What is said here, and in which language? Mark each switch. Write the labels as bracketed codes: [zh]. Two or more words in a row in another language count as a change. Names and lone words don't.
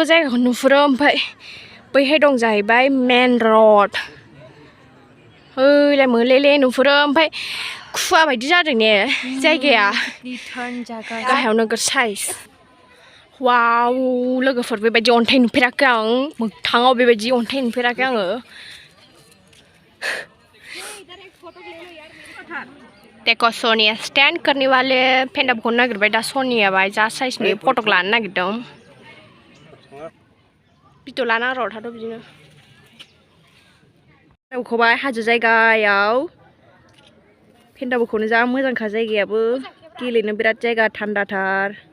[brx] जायगाखौ नुहुरो ओमफ्राय बैहाय दं जाहैबाय मेन रड हैलाय मोलेले नुहुरो ओमफ्राय खुवा बायदि जादों ने जायगाया गाहायाव नोगोर साइज वाव लोगोफोर बेबायदि अन्थाइ नुफेराखै आं मोगथाङाव बेबायदि अन्थाइ नुफेराखै आङो देखो सोनिया [hi] स्टैंड करने वाले [brx] फेन्दाखौनो नागिरबाय दा सोनिया बाय जा साइजनि फटक लानो नागिरदों भिडिअ लाना र' थाथ' बिदिनो दावखौबाय हाजो जायगायाव फेन्दाखौनो जा मोजांखा जायगायाबो गेलेनो बिराद जायगा थान्दाथार